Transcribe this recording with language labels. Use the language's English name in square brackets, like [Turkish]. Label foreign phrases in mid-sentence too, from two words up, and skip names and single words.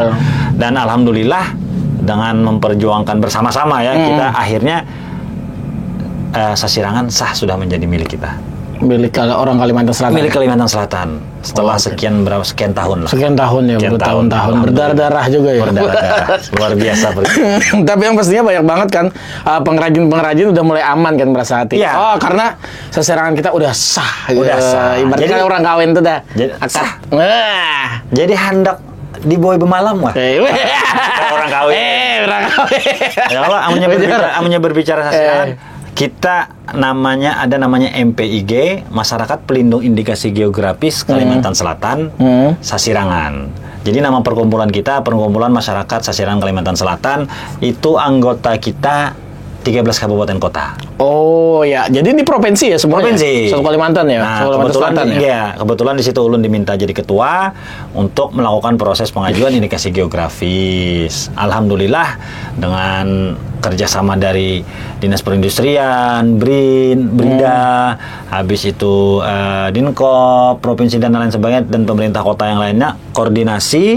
[Indonesian] Dan alhamdulillah dengan memperjuangkan bersama-sama kita akhirnya Sasirangan sah sudah menjadi milik kita. Milik orang Kalimantan Selatan. Milik Kalimantan Selatan. Setelah sekian tahun lah. Sekian tahun ya, bertahun-tahun. Berdarah-darah juga ya. Berdarah-darah. Luar biasa. Tapi yang pastinya banyak banget kan pengrajin-pengrajin udah mulai aman kan merasa hati. Ya. Karena sasirangan kita udah sah. Udah sah. Ibaratnya orang kawin tuh dah. Sah. [Banjar] Jadi hendak di boy bemalam wah. [Indonesian] Orang kawin. Orang kawin. Ya Allah, amanya berbicara sasirangan. Kita ada namanya MPIG, Masyarakat Pelindung Indikasi Geografis Kalimantan Selatan, Sasirangan. Jadi nama perkumpulan kita, Perkumpulan Masyarakat Sasirangan Kalimantan Selatan, itu anggota kita 13 kabupaten kota. Oh ya, jadi di provinsi ya semuanya? Provinsi. Satu Kalimantan ya? Nah, kebetulan di situ ulun diminta jadi ketua untuk melakukan proses pengajuan indikasi geografis. Alhamdulillah dengan kerjasama dari Dinas Perindustrian, BRIN, BRIDA, habis itu Dinkop, Provinsi dan lain sebagainya, dan pemerintah kota yang lainnya, koordinasi.